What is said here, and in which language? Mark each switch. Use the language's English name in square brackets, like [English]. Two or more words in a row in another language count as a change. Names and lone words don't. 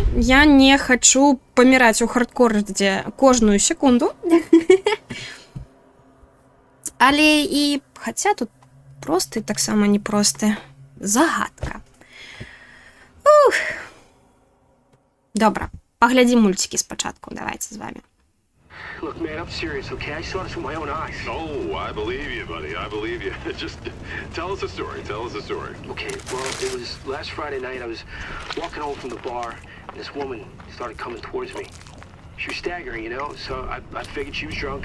[Belarusian] Я не хачу паміраць у хардкордзе кожную секунду. Але і хаця тут просты, таксама непросты. Загадка. Ух. Добра. Паглядзім мультики спачатку, [Russian] давайте з вами. [English] Look, man, I'm serious, okay? I saw this with my own eyes. Oh, I believe you, buddy. I believe you. Just tell us a story. Tell us a story. Okay, well, it was last Friday night. I was walking home from the bar, and this woman started coming towards me. She was staggering, you know, so I figured she was drunk.